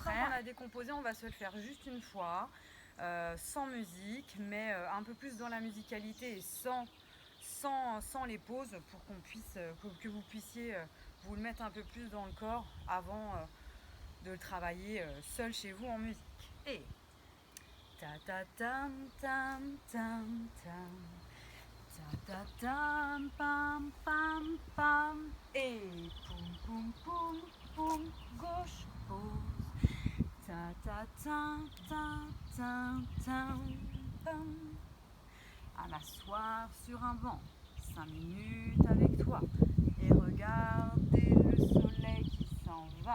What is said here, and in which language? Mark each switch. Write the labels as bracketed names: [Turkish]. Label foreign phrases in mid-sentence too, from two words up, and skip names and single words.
[French] Maintenant qu'on a décomposé, on va se le faire juste une fois, sans musique, mais un peu plus dans la musicalité et sans les pauses pour que vous puissiez vous le mettre un peu plus dans le corps avant de le travailler seul chez vous en musique. Et ta ta tam tam tam tam, ta ta tam pam pam pam, et poum poum poum poum, gauche pause, ta ta tam tam tam tam pam. À m'asseoir sur un banc, 5 minutes avec toi, et regarder le soleil qui s'en va.